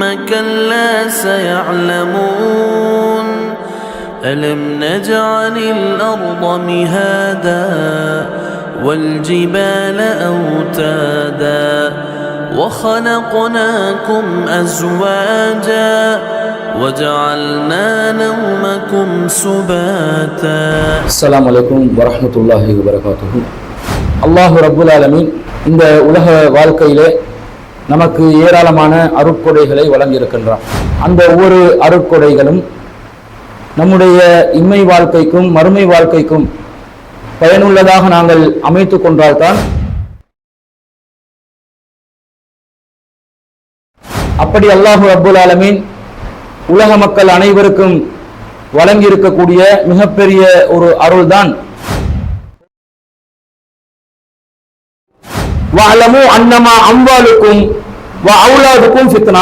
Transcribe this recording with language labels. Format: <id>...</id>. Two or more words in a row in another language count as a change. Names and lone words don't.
<ar>كَلَّا سَيَعْلَمُونَ أَلَمْ نَجْعَلِ الْأَرْضَ مِهَادًا وَالْجِبَالَ أَوْتَادًا وَخَلَقْنَاكُمْ أَزْوَاجًا وَجَعَلْنَا نَوْمَكُمْ سُبَاتًا. السلام عليكم ورحمة الله وبركاته.</ar> <ta>அல்லாஹ்</ta> <ar>رب العالمين</ar> <ta>இந்த உலக வாழ்க்கையிலே நமக்கு ஏராளமான அருட்கொடைகளை வழங்கியிருக்கின்றான். அந்த ஒவ்வொரு அருட்கொடைகளும் நம்முடைய இம்மை வாழ்க்கைக்கும் மறுமை வாழ்க்கைக்கும் பயனுள்ளதாக நாங்கள் அமைத்து கொண்டால்தான், அப்படி அல்லாஹ்</ta> <ar>رب العالمين</ar> <ta>உலக மக்கள் அனைவருக்கும் வழங்கியிருக்கக்கூடிய மிகப்பெரிய ஒரு அருள்தான்</ta> <ar>واعلموا أنما أموالكم وأولادكم فتنة.</ar>